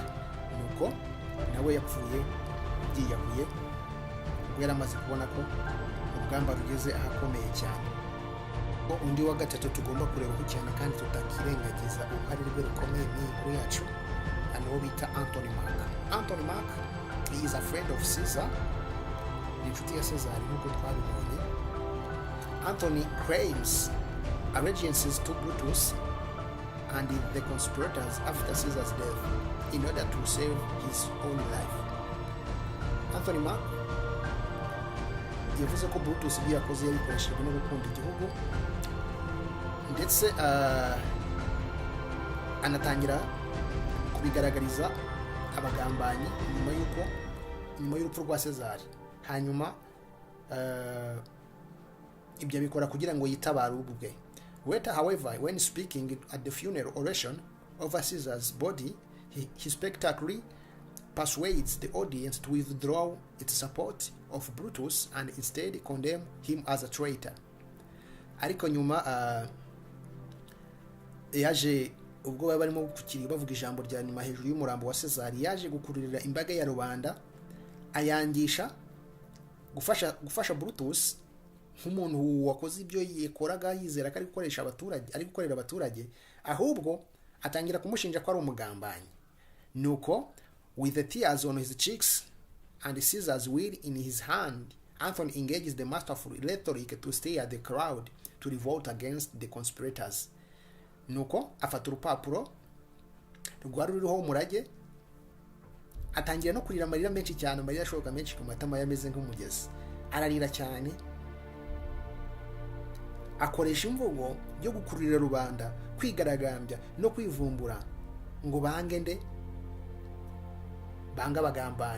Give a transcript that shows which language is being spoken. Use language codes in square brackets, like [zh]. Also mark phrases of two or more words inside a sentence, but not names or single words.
[rw] Nuko nawe yapfuye yiyahuye ubwo yari amaze kubona ko urugamba rugeze ahakomeye cyane. Undi wa gatatu tugomba kurebaho cyane kandi tutakirengagiza uruhare rwe rukomeye mu inkuru yacu, uwo bita Anthony Mark. [en] Anthony Mark he is a friend of Caesar, [rw] ni inshuti ya Caesar nk'uko twabibonye. [en] Anthony claims allegiances to Brutus and the conspirators after Caesar's death in order to save his own life. [rw] Anthony Mark yavuze ko Brutus ibyo yakoze yabikoreshejwe no gukunda igihugu, ndetse anatangira kubigaragariza abagambanyi nyuma y'urupfu rwa Caesar. Hanyuma ibyo bikora kugira ngo yitabare ubwe. [en] Later, however, when speaking at the funeral oration over Caesar's body, he spectacularly persuades the audience to withdraw its support of Brutus and instead condemn him as a traitor. [rw] Ariko nyuma yaje ubwo baba barimo kukiri bavuga ijambo rya nyuma hejuru y'umurambo wa Caesar, yaje gukururira imbaga ya rubanda ayangisha gufasha Brutus nk'umuntu wakoze ibyo yekoraga yizera ko ari gukorera abaturage, ahubwo atangira kumushinja ko ari umugambanyi. [en] Nuko with the tears on his cheeks and Caesar's will in his hand, Anthony engages the masterful rhetoric to stir the crowd to revolt against the conspirators. [rw] Nuko afata urupapuro rwari ruriho umurage atangira no kurira amarira menshi cyane, amarira ashoka menshi ku matama yameze nk'umugezi, ararira cyane, akoresha imvugo yo gukururira rubanda kwigaragambya no kwivumbura ngo bange nde, banga bagambanye.